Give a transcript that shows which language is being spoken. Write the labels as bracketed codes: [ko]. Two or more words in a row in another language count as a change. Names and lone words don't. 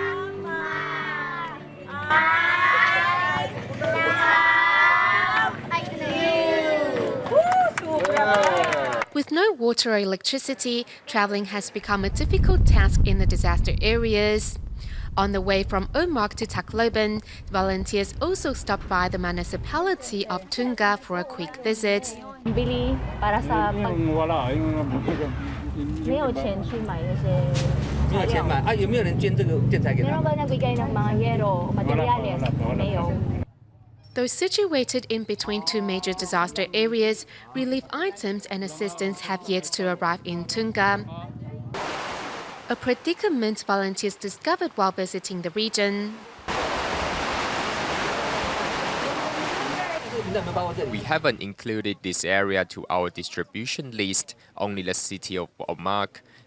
[en] With no water or electricity, traveling has become a difficult task in the disaster areas. On the way from Omagh to Tacloban, volunteers also stopped by the municipality of Tunga for a quick visit. [tl] Bili para sa pag... [zh] 没有钱去买那些材料。没有钱买啊？有没有人捐这个建材给他？ [tl] Meron ba nagbigay ng mga yero, materials? [zh] 没有。 [en] Though situated in between two major disaster areas, relief items and assistance have yet to arrive in Tunga. A predicament volunteers discovered while visiting the region. We haven't included this area to our distribution list, only the city of Omagh.